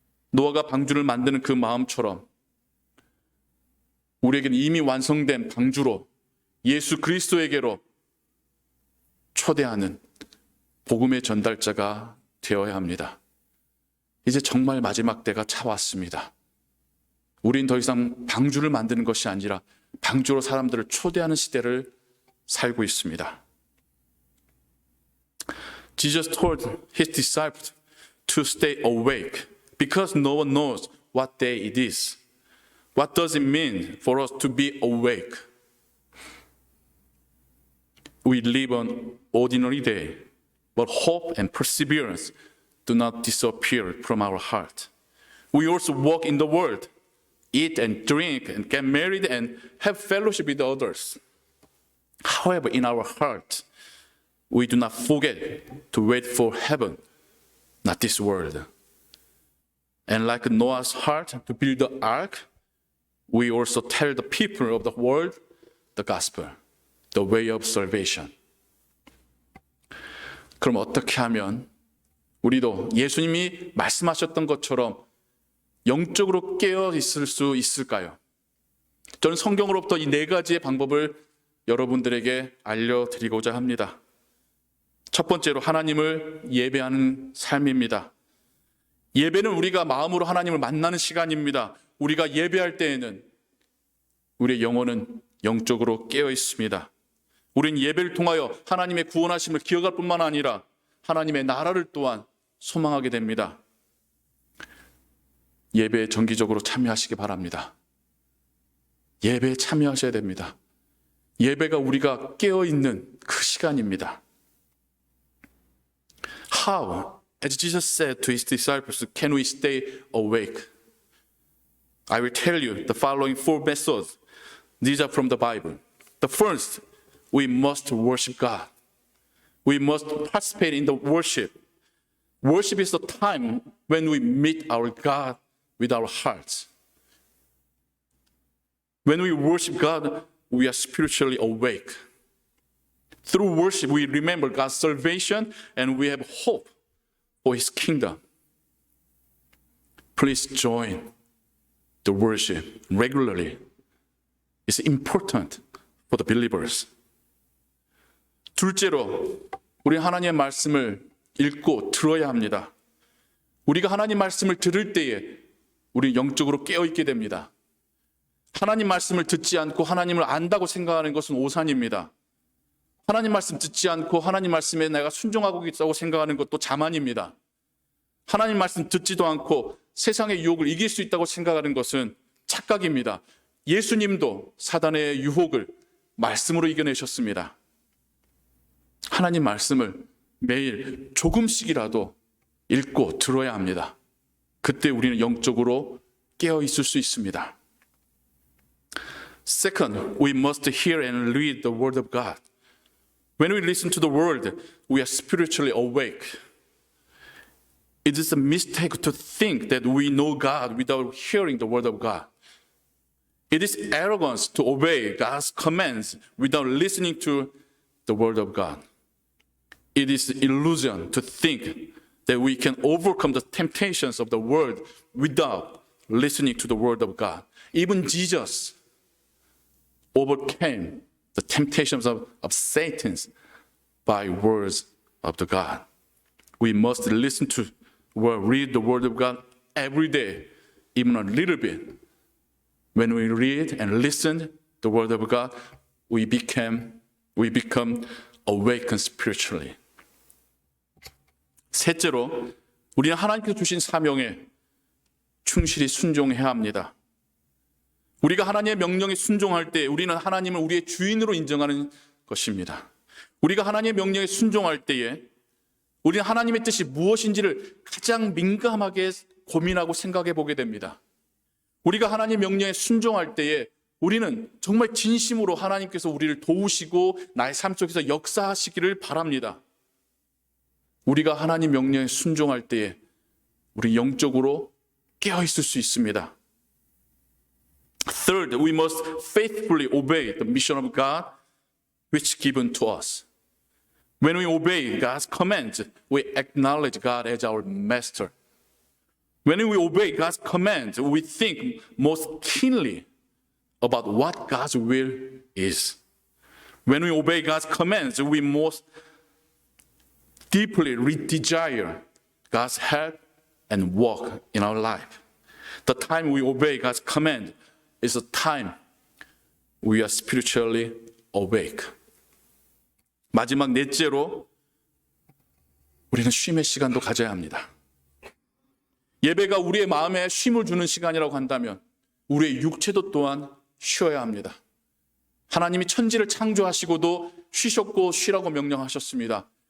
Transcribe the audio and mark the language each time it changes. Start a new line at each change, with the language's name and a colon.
Korean: 노아가 방주를 만드는 그 마음처럼 우리에게는 이미 완성된 방주로 예수 그리스도에게로 초대하는 복음의 전달자가 되어야 합니다. 이제 정말 마지막 때가 차왔습니다. 우린 더 이상 방주를 만드는 것이 아니라 방주로 사람들을 초대하는 시대를 살고 있습니다.
English: Jesus told his disciples to stay awake because no one knows what day it is. What does it mean for us to be awake? We live an ordinary day, but hope and perseverance do not disappear from our heart. We also walk in the world, eat and drink and get married and have fellowship with others. However, in our heart, we do not forget to wait for heaven, not this world. And like Noah's heart to build the ark, we also tell the people of the world the gospel, the way of salvation.
Korean: 그럼 어떻게 하면 우리도 예수님이 말씀하셨던 것처럼 영적으로 깨어 있을 수 있을까요? 저는 성경으로부터 이 네 가지의 방법을 여러분들에게 알려드리고자 합니다. 첫 번째로 하나님을 예배하는 삶입니다. 예배는 우리가 마음으로 하나님을 만나는 시간입니다. 우리가 예배할 때에는 우리의 영혼은 영적으로 깨어 있습니다. 우린 예배를 통하여 하나님의 구원하심을 기억할 뿐만 아니라 하나님의 나라를 또한 소망하게 됩니다. 예배에 정기적으로 참여하시기 바랍니다. 예배에 참여하셔야 됩니다. 예배가 우리가 깨어있는 그 시간입니다.
English: How, as Jesus said to his disciples, can we stay awake? I will tell you the following 4 methods. These are from the Bible. The first, we must worship God. We must participate in the worship. Worship is the time when we meet our God with our hearts. When we worship God, we are spiritually awake. Through worship, we remember God's salvation and we have hope for His kingdom. Please join the worship regularly. It's important for the believers.
Korean: 둘째로, 우리 하나님의 말씀을 읽고 들어야 합니다. 우리가 하나님 말씀을 들을 때에 우리 영적으로 깨어있게 됩니다. 하나님 말씀을 듣지 않고 하나님을 안다고 생각하는 것은 오산입니다. 하나님 말씀 듣지 않고 하나님 말씀에 내가 순종하고 있다고 생각하는 것도 자만입니다. 하나님 말씀 듣지도 않고 세상의 유혹을 이길 수 있다고 생각하는 것은 착각입니다. 예수님도 사단의 유혹을 말씀으로 이겨내셨습니다. 하나님 말씀을 매일 조금씩이라도 읽고 들어야 합니다. 그때 우리는 영적으로 깨어 있을 수 있습니다.
English: Second, we must hear and read the word of God. When we listen to the word, we are spiritually awake. It is a mistake to think that we know God without hearing the word of God. It is arrogance to obey God's commands without listening to the word of God. It is illusion to think that we can overcome the temptations of the world without listening to the word of God. Even Jesus overcame the temptations of Satan by words of the God. We must listen to or read the word of God every day, even a little bit. When we read and listen the word of God, we become awakened spiritually.
Korean: 셋째로, 우리는 하나님께서 주신 사명에 충실히 순종해야 합니다. 우리가 하나님의 명령에 순종할 때 우리는 하나님을 우리의 주인으로 인정하는 것입니다. 우리가 하나님의 명령에 순종할 때에 우리는 하나님의 뜻이 무엇인지를 가장 민감하게 고민하고 생각해 보게 됩니다. 우리가 하나님의 명령에 순종할 때에 우리는 정말 진심으로 하나님께서 우리를 도우시고 나의 삶 속에서 역사하시기를 바랍니다. 우리가 하나님 명령에 순종할 때에 우리 영적으로 깨어 있을 수 있습니다.
English: Third, we must faithfully obey the mission of God which is given to us. When we obey God's commands, we acknowledge God as our master. When we obey God's commands, we think most keenly about what God's will is. When we obey God's commands, we most deeply desire God's help and work in our life. The time we obey God's command is the time we are spiritually awake.
Korean: 마지막 넷째로 우리는 쉼의 시간도 가져야 합니다. 예배가 우리의 마음에 쉼을 주는 시간이라고 한다면 우리의 육체도 또한 쉬어야 합니다. 하나님이 천지를 창조하시고도 쉬셨고 쉬라고 명령하셨습니다.